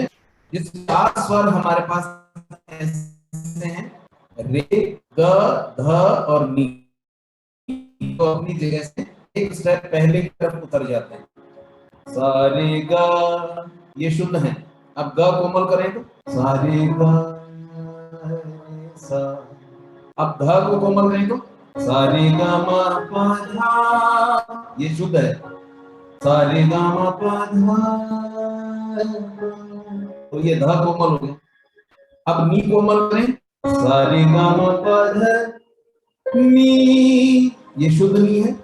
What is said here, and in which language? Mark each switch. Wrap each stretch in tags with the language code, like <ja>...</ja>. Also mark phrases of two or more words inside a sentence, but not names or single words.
<hi>जिस 4 स्वर हमारे पास ऐसे हैं, रे, ग, ध और नी, तो अपनी जगह से एक स्टेप पहले की तरफ उतर जाते हैं। सा रे ग, ये शुद्ध है। अब ग कोमल करें तो सा रे ग सा। अब ध को कोमल करें तो सा रे ग म प धा, ये शुद्ध है। सा रे ग म प धा, तो ये ध कोमल हो गया। अब नी कोमल करें, सा रे ग म प ध नी, ये शुद्ध नी है।</hi>